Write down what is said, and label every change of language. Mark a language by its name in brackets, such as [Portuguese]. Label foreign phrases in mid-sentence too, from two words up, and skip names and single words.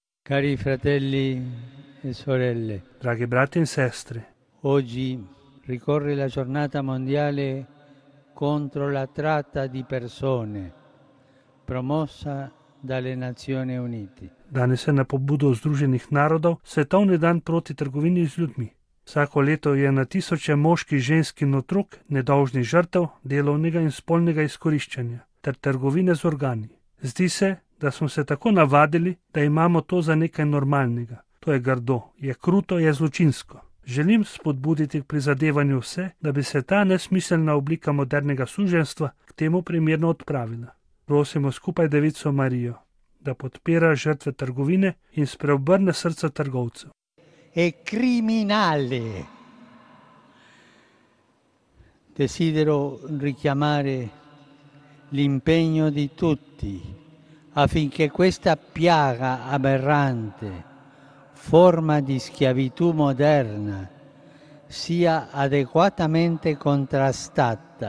[Italian] Cari fratelli e sorelle, [Slovenian] Dragi brati in sestre, [Italian] oggi ricorre la giornata mondiale contro la tratta di persone, promossa dalle Nazioni Unite. [Slovenian] danes je na pobudo Združenih narodov svetovni dan proti trgovini z ljudmi. Vsako leto je na tisoče moških, žensk in otrok nedolžnih žrtev delovnega in spolnega izkoriščanja ter trgovine z organi. Zdi se, da smo se tako navadili, da imamo to za nekaj normalnega. To je grdo, je kruto, je zločinsko. Želim spodbuditi k prizadevanju vse, da bi se ta nesmiselna oblika modernega suženjstva k temu primerno odpravila. Prosimo skupaj Devico Marijo, da podpira žrtve trgovine in spreobrne srca trgovcev. [Italian] È criminale. Desidero richiamare l'impegno di tutti affinché questa piaga aberrante, forma di schiavitù moderna, sia adeguatamente contrastata.